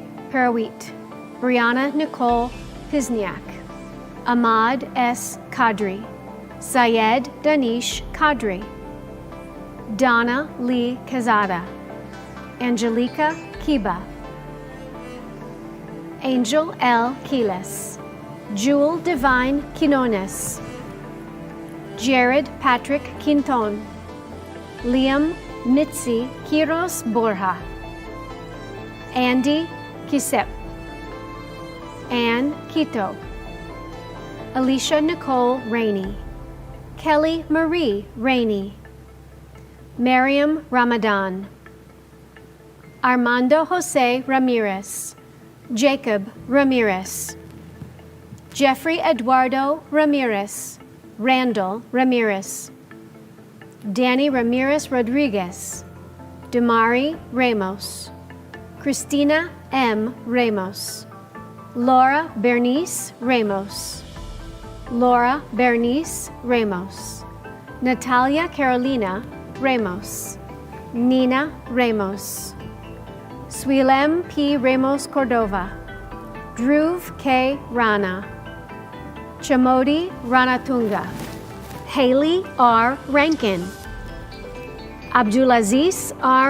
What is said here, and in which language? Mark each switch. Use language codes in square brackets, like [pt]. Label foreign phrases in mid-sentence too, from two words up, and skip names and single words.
[en] Perawit, Brianna Nicole Pizniak, Ahmad S. Kadri, Syed Danish Kadri, Donna Lee Kazada, Angelica Kiba, Angel L. Quiles, Jewel Divine Quinones, Jared Patrick Quinton, Liam Mitzi Quiros Borja, Andy Kisep, Ann Quito, Alicia Nicole Rainey, Kelly Marie Rainey, Miriam Ramadan, Armando Jose Ramirez, Jacob Ramirez, Jeffrey Eduardo Ramirez, Randall Ramirez, Danny Ramirez Rodriguez, Damari Ramos, Christina M. Ramos, Laura Bernice Ramos, Laura Bernice Ramos, Natalia Carolina Ramos, Nina Ramos, Suilem P. Ramos Cordova, Dhruv K. Rana, Chamodi Ranatunga, Haley R. Rankin, Abdulaziz R.